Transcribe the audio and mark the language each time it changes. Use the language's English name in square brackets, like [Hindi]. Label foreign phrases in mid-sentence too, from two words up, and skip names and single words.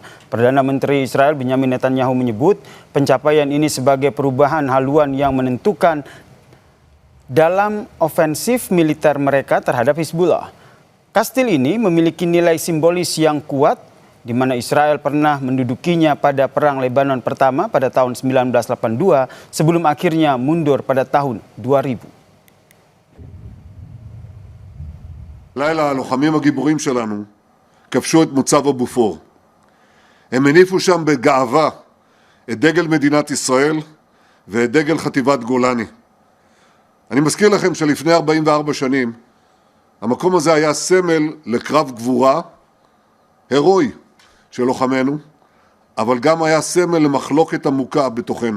[Indonesian] Perdana Menteri Israel Benyamin Netanyahu menyebut pencapaian ini sebagai perubahan haluan yang menentukan dalam ofensif militer mereka terhadap Hizbullah. Kastil ini memiliki nilai simbolis yang kuat, di mana Israel pernah mendudukinya pada Perang Lebanon pertama pada tahun 1982 sebelum akhirnya mundur pada tahun 2000. [Hebrew] לילה הלוחמים הגיבורים שלנו כבשו את מוצב הבופור. הם הניפו שם בגאווה את דגל מדינת ישראל ואת דגל חטיבת גולני. אני מזכיר לכם שלפני 44 שנים המקום הזה היה סמל לקרב גבורה הירואי של לוחמינו, אבל גם היה סמל למחלוקת עמוקה בתוכנו.